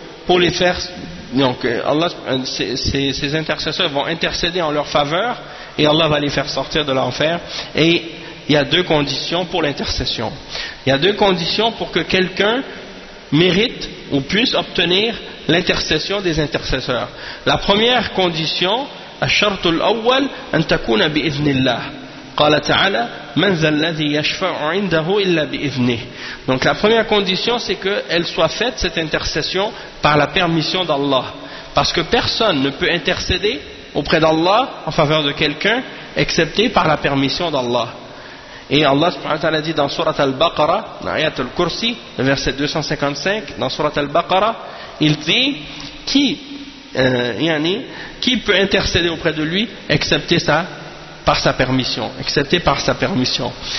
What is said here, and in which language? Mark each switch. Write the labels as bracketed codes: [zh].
[fr] Pour les faire, donc Allah, ces intercesseurs vont intercéder en leur faveur et Allah va les faire sortir de l'enfer. Et il y a deux conditions pour l'intercession. Il y a deux conditions pour que quelqu'un mérite ou puisse obtenir l'intercession des intercesseurs. La première condition, [ar] al-shartul awwal, an takuna bi-idhnillah. قال تعالى من ذا الذي يشفع عنده إلا بإذنه. [fr] Donc la première condition, c'est qu'elle soit faite, cette intercession, par la permission d'Allah. Parce que personne ne peut intercéder auprès d'Allah en faveur de quelqu'un excepté par la permission d'Allah. Et Allah subhanahu wa ta'ala dit dans Surat al-Baqarah, dans Ayat al-Kursi, verset 255, dans Surat al-Baqarah, il dit qui peut intercéder auprès de lui excepté ça par sa permission, excepté par sa permission.